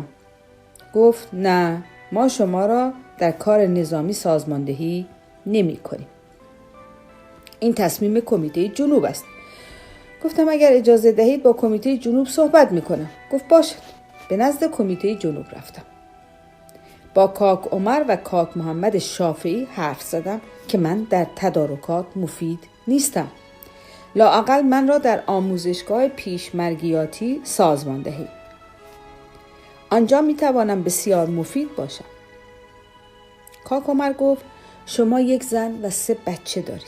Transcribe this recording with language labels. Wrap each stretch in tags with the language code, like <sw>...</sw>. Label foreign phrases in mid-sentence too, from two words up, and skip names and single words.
<fa>گفت نه، ما شما را در کار نظامی سازماندهی نمی کنیم. این تصمیم کمیته جنوب است. گفتم اگر اجازه دهید با کمیته جنوب صحبت میکنم. گفت باشد. به نزد کمیته جنوب رفتم. با کاک عمر و کاک محمد شافعی حرف زدم که من در تدارکات مفید نیستم. لااقل من را در آموزشگاه پیشمرگیاتی سازمان دهید. آنجا می توانم بسیار مفید باشم. کاک عمر گفت شما یک زن و 3 بچه دارید.</fa>